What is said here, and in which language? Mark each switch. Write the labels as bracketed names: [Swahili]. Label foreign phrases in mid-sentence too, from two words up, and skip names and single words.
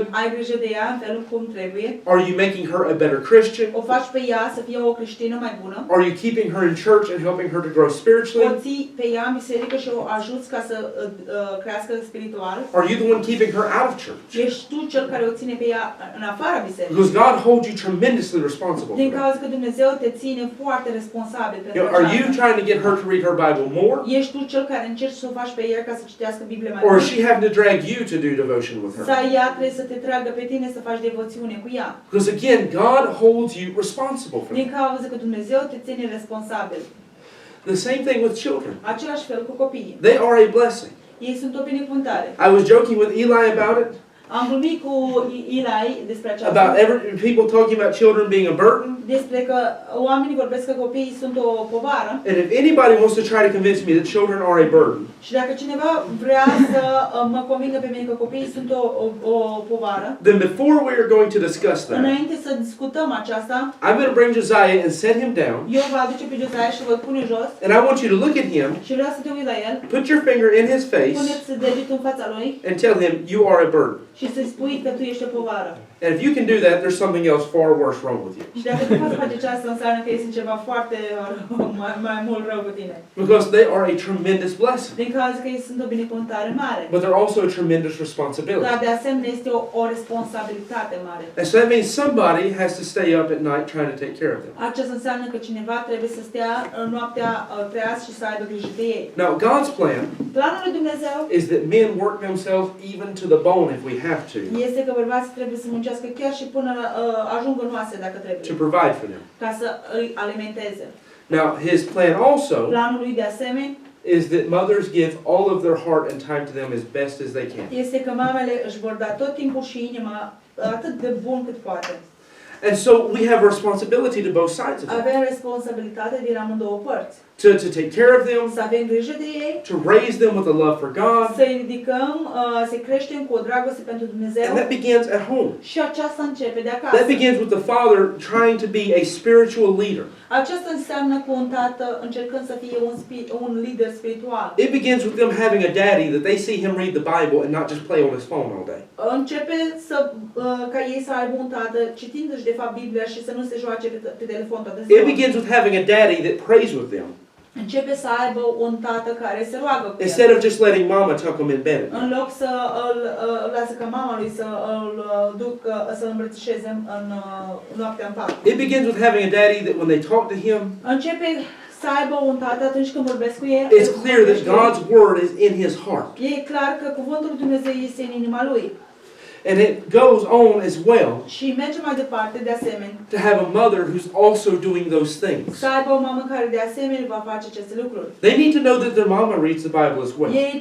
[Romanian] Ai grijă de ea în felul cum trebuie. [English] Are you making her a better Christian? [Romanian] O faci pe ea să fie o creștină mai bună. [English] Are you keeping her in church and helping her to grow [Romanian] O [English] spiritually? [Romanian] ții pe ea în biserică și o ajuți ca să crească spiritual. [English] Are you the one keeping her out of church? [Romanian] Ești tu cel care o ține pe ea în afara bisericii. [English] Because God holds you tremendously responsible for [Romanian] Din [English] that. [Romanian] cauza că Dumnezeu te ține foarte responsabil pentru [English] Are you [Romanian] aceasta. [English] trying to get her to read her Bible more? [Romanian] Ești tu cel care încerci să o faci pe ea ca să citească Biblia mai [English] Or [Romanian] mult? [English] is she having to drag you to do devotion with her? [Romanian] Sau ea trebuie să te tragă pe tine să faci devoțiune cu ea? [English] Because again, God holds you responsible for [Romanian] Din [English] that. [Romanian] cauza că Dumnezeu te ține responsabil. [English] The same thing with children. [Romanian] Același fel cu copiii. [English] They are a blessing. [Romanian] Ei sunt o binecuvântare. [English] I was joking with Eli about it, [Romanian] Am glumit cu Eli despre aceasta. [English] about people talking about children being a burden. [Romanian] Despre că oamenii vorbesc că copiii sunt o povară. [English] And if anybody wants to try to convince me that children are a burden, [Romanian] Și dacă cineva vrea să mă convingă pe mine că copiii sunt o povară, [English] then before we are going to discuss that, [Romanian] înainte să discutăm aceasta, [English] I'm going to bring Josiah and set him down, [Romanian] eu vă aduce pe Josiah și vă pune jos [English] and I want you to look at him, [Romanian] și vreau să te uit la el, [English] put your finger in his face, [Romanian] puneți degetul în fața lui [English] and tell him you are a burden. [Romanian] și să-i spui că tu ești o povară. [English] And if you can do that, there's something else far worse wrong with you. [Romanian] Și dacă tu poți face aceasta, înseamnă că este ceva foarte mai mult rău cu tine. [English] Because they are a tremendous blessing. [Romanian] Din cauza că ei sunt o binecuvântare mare. [English] But they're also a tremendous responsibility. [Romanian] Dar de asemenea este o responsabilitate mare. [English] And so that means somebody has to stay up at night trying to take care of them. [Romanian] Aceasta înseamnă că cineva trebuie să stea noaptea treaz și să aibă grijă de ei. [English] Now, God's plan [Romanian] Planul lui Dumnezeu [English] is that men work themselves even to the bone if we have to [Romanian] este că bărbații trebuie să muncească chiar și până ajung în oase dacă trebuie, [English] provide for them. [Romanian] ca să îi alimenteze. [English] Now, his plan also [Romanian] Planul lui de asemenea [English] is that mothers give all of their heart and time to them as best as they can. [Romanian] este că mamele își vor da tot timpul și inima atât de bun cât poate. [English] And so we have a responsibility to both sides of it. [Romanian] Avem responsabilitate din amândouă părți. [English] To take care of them, [Romanian] Să avem grijă de ei, [English] to raise them with a love for God. [Romanian] să-i ridicăm, să-i creștem cu o dragoste pentru Dumnezeu. [English] And that begins at home. [Romanian] Și aceasta începe de acasă. [English] That begins with the father trying to be a spiritual leader. [Romanian] Aceasta înseamnă cu un tată încercând să fie un lider spiritual. [English] It begins with them having a daddy that they see him read the Bible and not just play on his phone all day. [Romanian] Începe ca ei să aibă un tată citindu-și de fapt Biblia și să nu se joace pe telefon toată ziua. [English] It begins with having a daddy that prays with them [Romanian] Începe să aibă un tată care se roagă cu el. [English] instead of just letting mama tuck them in bed. [Romanian] În loc să îl lasă ca mama lui să îl ducă, să-l îmbrățișeze în noaptea în pat. [English] It begins with having a daddy that when they talk to him, [Romanian] Începe să aibă un tată atunci când vorbesc cu el. [English] it's clear that God's word is in his heart. [Romanian] E clar că cuvântul lui Dumnezeu este în inima lui. [English] And it goes on as well [Romanian] Și merge mai departe de asemenea. [English] to have a mother who's also doing those things. [Romanian] Să aibă o mamă care de asemenea va face aceste lucruri. [English] They need to know that their mama reads the Bible as well.